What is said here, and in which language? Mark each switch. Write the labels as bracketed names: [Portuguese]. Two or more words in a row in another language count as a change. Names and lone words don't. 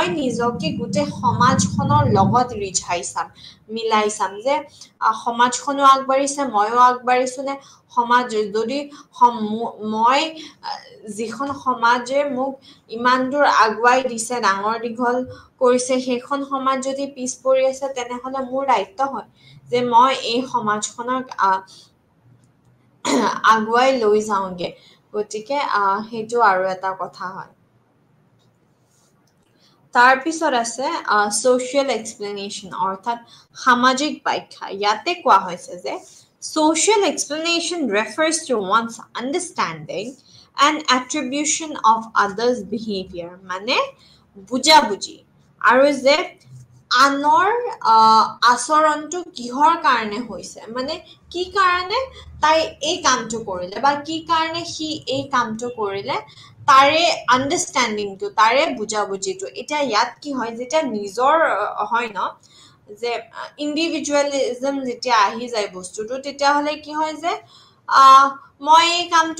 [Assamese] নিজকে গোটেই সমাজখনৰ লগত মিলাই চাম যে সমাজখনো আগবাঢ়িছে ময়ো আগবাঢ়িছো নে সমাজ যদি মই যিখন সমাজে মোক ইমান দূৰ আগুৱাই দিছে ডাঙৰ দীঘল কৰিছে সেইখন সমাজ যদি পিছ পৰি আছে তেনেহলে মোৰ দায়িত্ব হয় যে মই এই সমাজখনক আগুৱাই লৈ যাওঁগে গতিকে সেইটো আৰু এটা কথা হয় তাৰ পিছত আছে [English] social explanation [Assamese] অৰ্থাৎ সামাজিক ব্যাখ্যা ইয়াতে কোৱা হৈছে যে [English] social explanation refers to one's understanding and attribution of others behavior [Assamese] মানে বুজাবুজি আৰু যে আনৰ আচৰণটো কিহৰ কাৰণে হৈছে মানে কি কাৰণে তাই এই কামটো কৰিলে বা কি কাৰণে সি এই কামটো কৰিলে তাৰে আণ্ডাৰষ্টেণ্ডিংটো তাৰে বুজাবুজিটো এতিয়া ইয়াত কি হয় যেতিয়া নিজৰ হয় ন যে ইণ্ডিভিজুৱেলিজম যেতিয়া আহি যায় বস্তুটো তেতিয়াহ'লে কি হয় যে মই এই কামটো